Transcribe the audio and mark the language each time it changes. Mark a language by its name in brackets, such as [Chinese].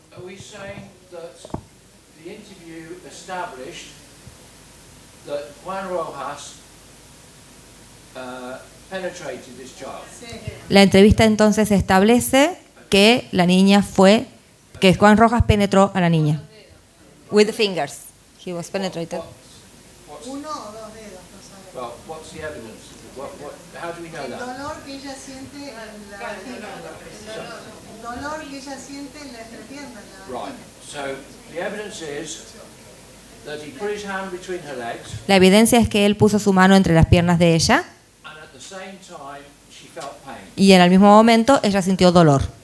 [English] Are we saying that the interview established that Juan Rojas penetrated this child? [Spanish] la entrevista entonces establece que la niña que Juan Rojas penetró a la niña. [English] With the fingers. He was penetrated. [Spanish] Uno o dos dedos, no sabemos. [English] Well, what's the evidence? How do we know [Spanish] El [English] that? [Spanish] dolor que ella siente en la vagina. El dolor que ella siente en la entrepierna. [English] Right. So the evidence is that he put his hand between her legs, [Spanish] La evidencia es que él puso su mano entre las piernas de ella [English] and at the same time she felt pain. [Spanish] y en el mismo momento ella sintió dolor.